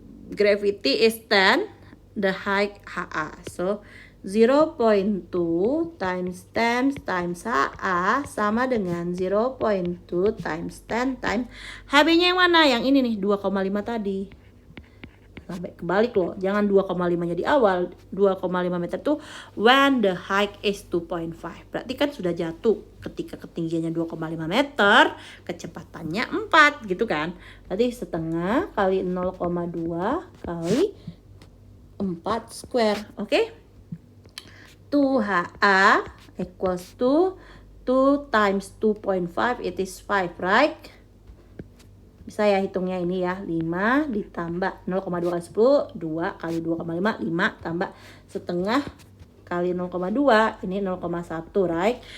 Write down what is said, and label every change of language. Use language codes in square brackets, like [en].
[en] Gravity is 10, the height HA. So 0.2 times 10 times HA [id] sama dengan [en] 0.2 times 10 times HB-nya [id] yang mana? Yang ini nih, 2,5 tadi. Sampai kebalik loh, jangan 2,5-nya di awal. 2,5 meter tuh [en] when the height is 2.5. [id] Berarti kan sudah jatuh ketika ketinggiannya 2,5 meter, kecepatannya 4 gitu kan. Berarti setengah kali 0,2 kali 4 square. Oke? [en] 2HA equals to 2 times 2.5, it is 5, right? [id] Bisa ya hitungnya ini ya, 5 ditambah 0,2 kali 10, 2 kali 2,5, 5 tambah setengah kali 0,2, ini 0,1, [en] right?